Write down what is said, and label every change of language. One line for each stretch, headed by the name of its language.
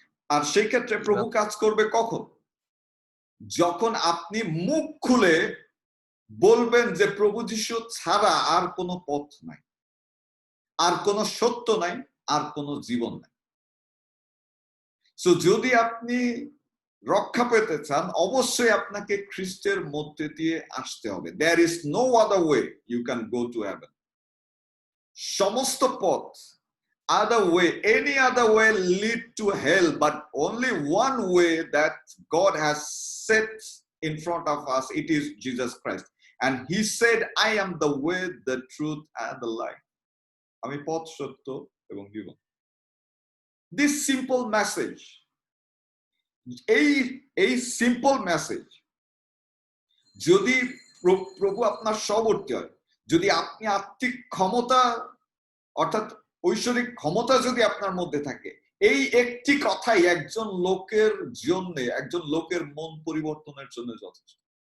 Bangla: আর সেই ক্ষেত্রে প্রভু কাজ করবে কখন? যখন আপনি মুখ খুলে বলবেন যে প্রভু যীশু ছাড়া আর কোনো পথ নাই, আর কোনো সত্য নাই, আর কোনো জীবন নাই। সো যদি আপনি রক্ষা পেতে চান, অবশ্যই আপনাকে খ্রিস্টের মধ্যে দিয়ে আসতে হবে।
English: There is no other way you can go to heaven.
Bangla: সমস্ত পথ,
English: other way, any other way lead to hell, but only one way that God has set in front of us, it is Jesus Christ. And he said, I am the way, the truth and the life.
Bangla: আমি পথ, সত্য এবং জীবন।
English: This simple message,
Bangla: এই simple message যদি প্রভু আপনার সবর্তী হয়, যদি আপনি আত্মিক ক্ষমতা অর্থাৎ ঐশ্বরিক ক্ষমতা যদি আপনার মধ্যে থাকে, এই একটি কথাই একজন লোকের জন্য, একজন লোকের মন পরিবর্তনের জন্য যথেষ্ট।